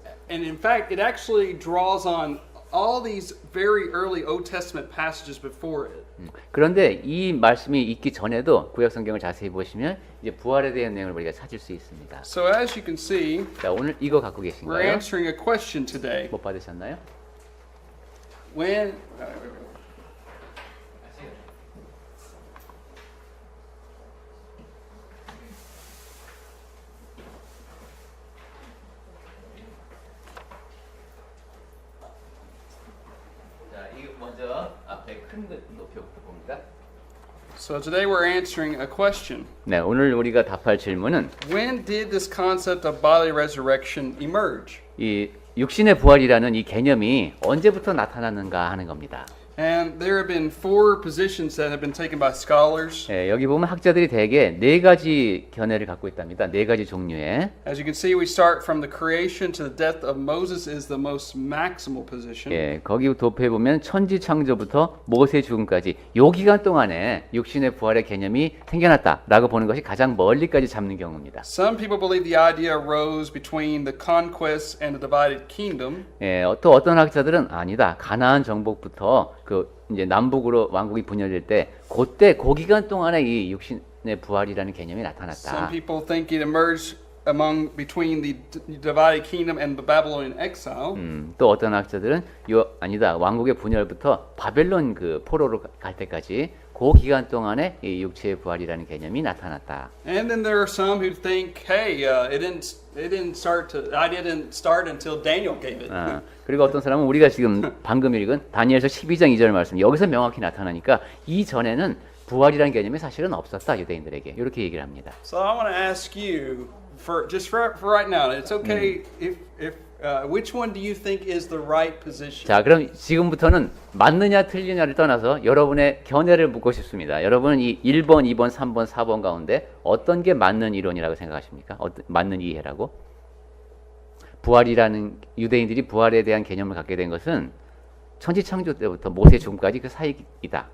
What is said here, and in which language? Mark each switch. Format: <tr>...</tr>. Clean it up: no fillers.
<en>And in fact, it actually draws on all these very early Old Testament passages before it.</en> <ko>그런데 이 말씀이 있기 전에도 구약 성경을 자세히 보시면 이제 부활에 대한 내용을 우리가 찾을 수 있습니다.</ko> <en>So as you can see,</en> <ko>자, 오늘 이거 갖고</ko> <en>we're</en> <ko>계신가요?</ko> <en>answering a question today.</en> <ko>못 받으셨나요?</ko> <en>When</en> <ko>자, 이거 먼저 앞에 큰 거 높여 봅니다.</ko> <en>So today we're answering a question.</en> <ko>네, 오늘 우리가 답할 질문은</ko> <en>When did this concept of bodily resurrection emerge?</en> <ko>이 육신의 부활이라는 이 개념이 언제부터 나타났는가 하는 겁니다.</ko> <en>And there have been 4 positions that have been taken by scholars.</en> <ko>예, 여기 보면 학자들이 대개 4가지 견해를 갖고 있답니다. 4가지 종류의.</ko> <en>As you can see, we start from the creation to the death of Moses is the most maximal position.</en> <ko>예, 거기 도표에 보면 천지 창조부터 모세 죽음까지 요 기간 동안에 육신의 부활의 개념이 생겨났다라고 보는 것이 가장 멀리까지 잡는 경우입니다.</ko> <en>Some people believe the idea arose between the conquest and the divided kingdom.</en> <ko>예, 또 어떤 학자들은 아니다. 가나안 정복부터 그 이제 남북으로 왕국이 분열될 때 그때 그 기간 동안에 이 육신의 부활이라는 개념이</ko> <en>Some</en> <ko>나타났다.</ko> <en>people think it emerged between the divided kingdom and the Babylonian exile.</en> <ko>또 어떤 학자들은 아니다 왕국의 분열부터 바벨론 그 포로로 갈 때까지 그 기간 동안에 이 육체의 부활이라는 개념이 나타났다.</ko> <en>And then there are some who think, hey, I didn't start until Daniel gave it.</en> <ko>그리고 어떤 사람은 우리가 지금 방금 읽은 다니엘서 12장 2절 말씀 여기서 명확히 나타나니까 이 전에는 부활이라는 개념이 사실은 없었다 유대인들에게 이렇게 얘기를 합니다.</ko> <en>So I want to ask you, for right now, it's okay if which one do you think is the right position?</en> <ko>자, 그럼 지금부터는 맞느냐 틀리냐를 떠나서 여러분의 견해를 묻고 싶습니다. 여러분은 이 1번, 2번, 3번, 4번 가운데 어떤 게 맞는 이론이라고 생각하십니까? 맞는 이해라고? 부활이라는 유대인들이 부활에 대한 개념을 갖게 된 것은 천지창조 때부터 모세 죽음까지 그 사이이다.</ko>